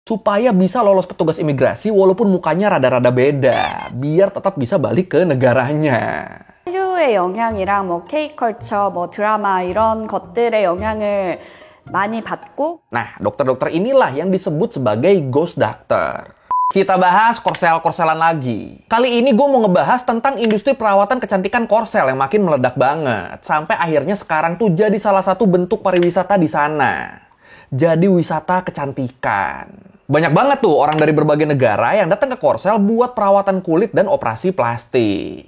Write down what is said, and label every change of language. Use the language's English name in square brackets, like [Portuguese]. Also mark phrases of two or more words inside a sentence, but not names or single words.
[Indonesian] supaya bisa lolos petugas imigrasi walaupun mukanya rada-rada beda, biar tetap bisa balik ke negaranya. [Korean] 한류의 영향이랑 뭐 K컬처, 뭐 드라마 이런 것들의 영향을 많이 받고. [Indonesian] Nah, dokter-dokter inilah yang disebut sebagai [English] ghost doctor. [Indonesian] Kita bahas korsel-korselan lagi. Kali ini gue mau ngebahas tentang industri perawatan kecantikan korsel yang makin meledak banget. Sampai akhirnya sekarang tuh jadi salah satu bentuk pariwisata di sana. Jadi wisata kecantikan. Banyak banget tuh orang dari berbagai negara yang datang ke korsel buat perawatan kulit dan operasi plastik.